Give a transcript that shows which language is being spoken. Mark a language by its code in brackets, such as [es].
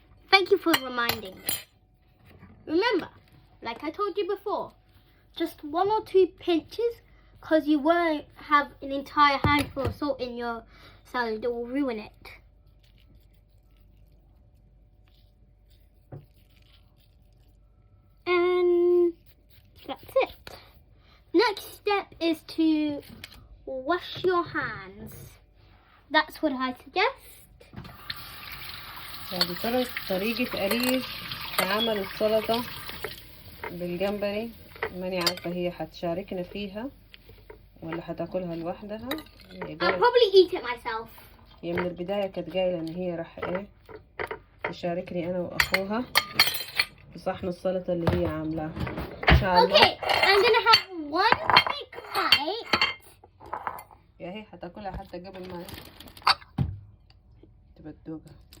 [en] Thank you for reminding me. Remember, like I told you before, just 1 or 2 pinches because you won't have an entire handful of salt in your salad. It will ruin it. And that's it. Next step is to wash your hands. That's what I suggest. [ar] هذه طريقة أريج في عمل السلطة بالجمبري. ماني عارفة هي حتشاركنا فيها ولا حتاكلها لوحدها. [en] I'll probably eat it myself. [ar] هي من البداية كانت قايلة إن هي راح تشاركني أنا وأخوها في صحن السلطة اللي هي عاملاها. إن شاء الله. [en] Okay, I'm gonna have one quick bite. [ar] يا هي حتاكلها حتى قبل ما تبقى تدوقها.